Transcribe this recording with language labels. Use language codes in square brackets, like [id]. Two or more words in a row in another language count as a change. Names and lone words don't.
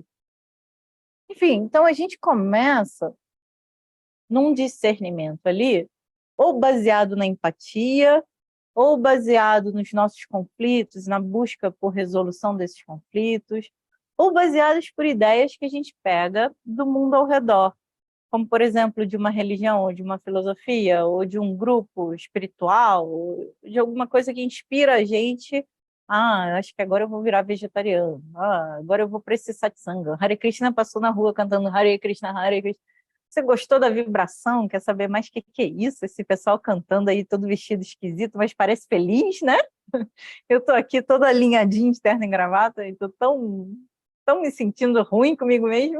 [pt] Enfim, então a gente começa num discernimento ali, ou baseado na empatia, ou baseado nos nossos conflitos, na busca por resolução desses conflitos, ou baseados por ideias que a gente pega do mundo ao redor, como, por exemplo, de uma religião, ou de uma filosofia, ou de um grupo espiritual, ou de alguma coisa que inspira a gente. Acho que agora eu vou virar vegetariano. Agora eu vou para esse satsanga. Hare Krishna passou na rua cantando Hare Krishna, Hare Krishna. Você gostou da vibração? Quer saber mais o que é isso? Esse pessoal cantando aí todo vestido esquisito, mas parece feliz, né? Eu estou aqui toda alinhadinha, de terno e gravata, e estou tão me sentindo ruim comigo mesmo.